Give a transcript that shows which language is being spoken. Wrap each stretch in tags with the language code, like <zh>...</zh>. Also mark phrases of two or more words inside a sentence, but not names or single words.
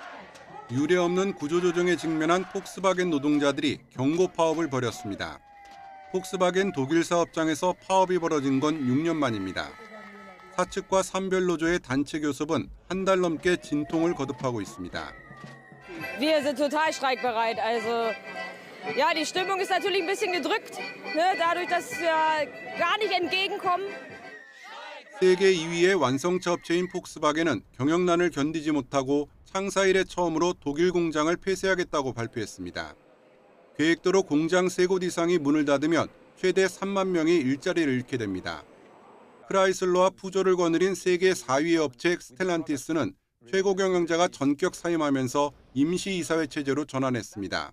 <ko>유례없는 구조조정에 직면한 폭스바겐 노동자들이 경고 파업을 벌였습니다. 폭스바겐 독일 사업장에서 파업이 벌어진 건 6년 만입니다. 사측과 산별노조의 단체 교섭은 한 달 넘게 진통을 거듭하고 있습니다.</ko> <de>Wir sind total streikbereit. Also ja, die Stimmung ist natürlich ein bisschen gedrückt, ne, dadurch, dass wir gar nicht entgegenkommen.</de> <ko>세계 2위의 완성차 업체인 폭스바겐은 경영난을 견디지 못하고 창사 이래 처음으로 독일 공장을 폐쇄하겠다고 발표했습니다. 계획대로 공장 3곳 이상이 문을 닫으면 최대 3만 명이 일자리를 잃게 됩니다. 크라이슬러와 푸조를 거느린 세계 4위의 업체 스텔란티스는 최고 경영자가 전격 사임하면서 임시이사회 체제로 전환했습니다.</ko>